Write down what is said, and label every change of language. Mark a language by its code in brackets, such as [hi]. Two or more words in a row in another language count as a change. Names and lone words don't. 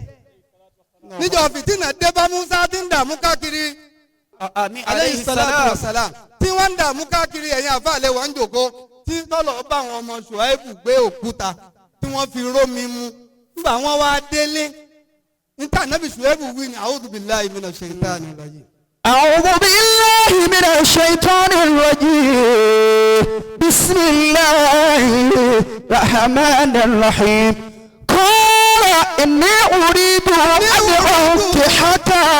[yo] níjọ́ fìtínà dé bá Musa tí ń dààmú káàkiri àmín [ar] عليه الصلاة والسلام [yo] tí wọ́n ń dààmú káàkiri ẹ̀yìn àfàlẹ́ wọn ń jòkó tí tọ́lọ̀ bá àwọn ọmọ Ṣuaibu gbé òkúta tí wọ́n fi rómi mu nígbà wọn wá délé níta nábì Ṣuaibu wí ní [ar] أعوذ بالله من الشيطان الرجيم. أعوذ بالله من الشيطان الرجيم بسم الله الرحمن الرحيم. إني أريد أن أنكحك